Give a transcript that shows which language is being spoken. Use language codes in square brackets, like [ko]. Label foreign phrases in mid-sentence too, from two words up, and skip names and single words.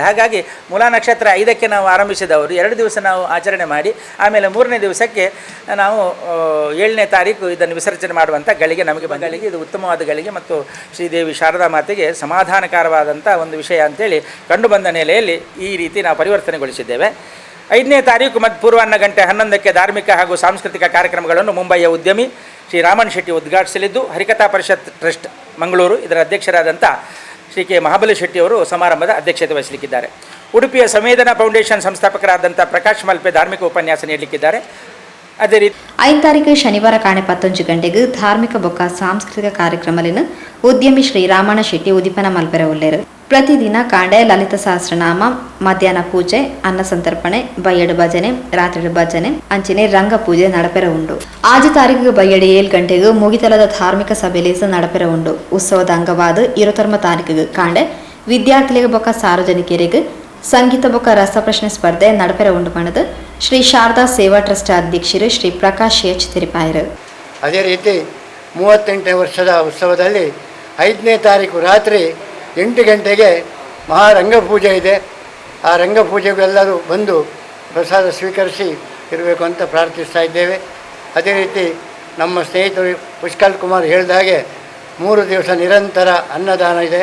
[kn] ಹಾಗಾಗಿ ಮೂಲ ನಕ್ಷತ್ರ 5ಕ್ಕೆ ನಾವು ಆರಂಭಿಸಿದವರು 2 ದಿವಸ ನಾವು ಆಚರಣೆ ಮಾಡಿ ಆಮೇಲೆ 3ನೇ ದಿವಸಕ್ಕೆ ನಾವು 7ನೇ ತಾರೀಕು ಇದನ್ನು ವಿಸರ್ಜನೆ ಮಾಡುವಂಥ ಗಳಿಗೆ ನಮಗೆ ಗಳಿಗೆ ಇದು ಉತ್ತಮವಾದ ಗಳಿಗೆ ಮತ್ತು ಶ್ರೀದೇವಿ ಶಾರದಾ ಮಾತೆಗೆ ಸಮಾಧಾನಕರವಾದಂಥ ಒಂದು ವಿಷಯ ಅಂತೇಳಿ ಕಂಡು ಬಂದ ನೆಲೆಯಲ್ಲಿ ಈ ರೀತಿ ನಾವು ಪರಿವರ್ತನೆಗೊಳಿಸಿದ್ದೇವೆ. 5ನೇ ತಾರೀಕು ಪೂರ್ವಾಹ್ನ ಗಂಟೆ 11ಕ್ಕೆ ಧಾರ್ಮಿಕ ಹಾಗೂ ಸಾಂಸ್ಕೃತಿಕ ಕಾರ್ಯಕ್ರಮಗಳನ್ನು ಮುಂಬಯಿಯ ಉದ್ಯಮಿ ಶ್ರೀ ರಾಮನ್ ಶೆಟ್ಟಿ ಉದ್ಘಾಟಿಸಲಿದ್ದು, ಹರಿಕಥಾ ಪರಿಷತ್ ಟ್ರಸ್ಟ್ ಮಂಗಳೂರು ಇದರ ಅಧ್ಯಕ್ಷರಾದಂಥ ಶ್ರೀ ಕೆ ಮಹಾಬಲಿ ಶೆಟ್ಟಿಯವರು ಸಮಾರಂಭದ ಅಧ್ಯಕ್ಷತೆ ವಹಿಸಲಿಕ್ಕಿದ್ದಾರೆ. ಉಡುಪಿಯ ಸಂವೇದನಾ ಫೌಂಡೇಶನ್ ಸಂಸ್ಥಾಪಕರಾದಂಥ ಪ್ರಕಾಶ್ ಮಲ್ಪೆ ಧಾರ್ಮಿಕ ಉಪನ್ಯಾಸ ನೀಡಲಿಕ್ಕಿದ್ದಾರೆ. ಅದೇ ರೀತಿ [tcy] 5 ತಾರೀಕು ಶನಿವಾರ ಕಾಣೆ 11 ಗಂಟೆಗೆ ಧಾರ್ಮಿಕ ಬೊಕ್ಕ ಸಾಂಸ್ಕೃತಿಕ ಕಾರ್ಯಕ್ರಮಗಳನ್ನು ಉದ್ಯಮಿ ಶ್ರೀ ರಾಮಣ್ಣ ಶೆಟ್ಟಿ ಉದಿಪನ ಮಲ್ಪೆರ ಉಳ್ಳೇರು. ಪ್ರತಿದಿನ ಕಾಂಡೆ ಲಲಿತ ಸಹಸ್ರನಾಮ, ಮಧ್ಯಾಹ್ನ ಪೂಜೆ, ಅನ್ನ ಸಂತರ್ಪಣೆ, ಬಯ್ಯಡು ಭಜನೆ, ರಾತ್ರಿ ಭಜನೆ ಅಂಚಿನೆ ರಂಗ ಪೂಜೆ ನಡಪೆರ ಉಂಡು. 5 ತಾರೀಕು ಬಯ್ಯಡು 7 ಗಂಟೆಗೆ ಮುಗಿತಲದ ಧಾರ್ಮಿಕ ಸಭೆಯಲ್ಲಿ ನಡಪೆರ ಉಂಡು. ಉತ್ಸವದ ಅಂಗವಾದ 21 ತಾರೀಕಿಗೆ ಕಾಂಡೆ ವಿದ್ಯಾರ್ಥಿಗಳಿಗೆ ಬೊಕ್ಕ ಸಾರ್ವಜನಿಕರಿಗೆ ಸಂಗೀತ ಬೊಕ್ಕ ರಸಪ್ರಶ್ನೆ ಸ್ಪರ್ಧೆ ನಡಪೆರ ಉಂಡು ಪಣದು ಶ್ರೀ ಶಾರದಾ ಸೇವಾ ಟ್ರಸ್ಟ್ ಅಧ್ಯಕ್ಷರು ಶ್ರೀ ಪ್ರಕಾಶ್ ಎಚ್ ತೆರಿಪಾಯರು. [kn] ಅದೇ ರೀತಿ 38ನೇ ವರ್ಷದ ಉತ್ಸವದಲ್ಲಿ 5ನೇ ತಾರೀಕು ರಾತ್ರಿ 8 ಗಂಟೆಗೆ ಮಹಾರಂಗಪೂಜೆ ಇದೆ. ಆ ರಂಗಪೂಜೆಗೂ ಎಲ್ಲರೂ ಬಂದು ಪ್ರಸಾದ ಸ್ವೀಕರಿಸಿ ಇರಬೇಕು ಅಂತ ಪ್ರಾರ್ಥಿಸ್ತಾ ಇದ್ದೇವೆ. ಅದೇ ರೀತಿ ನಮ್ಮ ಸ್ನೇಹಿತರು ಪುಷ್ಕಲ್ ಕುಮಾರ್ ಹೇಳಿದ ಹಾಗೆ 3 ದಿವಸ ನಿರಂತರ ಅನ್ನದಾನ ಇದೆ.